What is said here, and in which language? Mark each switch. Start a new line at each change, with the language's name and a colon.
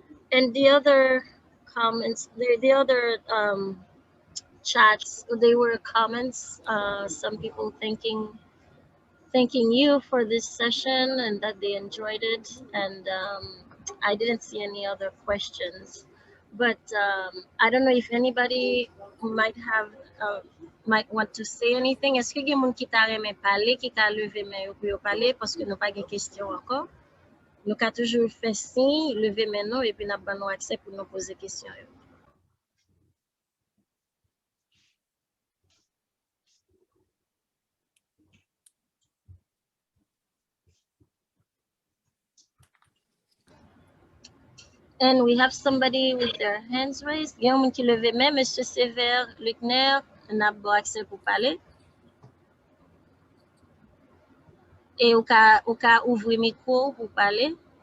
English: And the other comments, the other chats, they were comments, some people thanking you for this session and that they enjoyed it. And I didn't see any other questions, but I don't know if anybody might want to say anything.
French: Est-ce que il y a moun qui t'a aimé parler, qui t'a levé main pour yo parler parce que nous pas de questions encore? Nous avons toujours fait signe, lever main nous et puis nous avons accès pour nous poser questions.
English: And we have somebody with their hands raised.
French: Il y a un qui lève main, Monsieur Sévère Luckner, n'a pas accès pour parler. Et au cas ouvrir micro pour parler.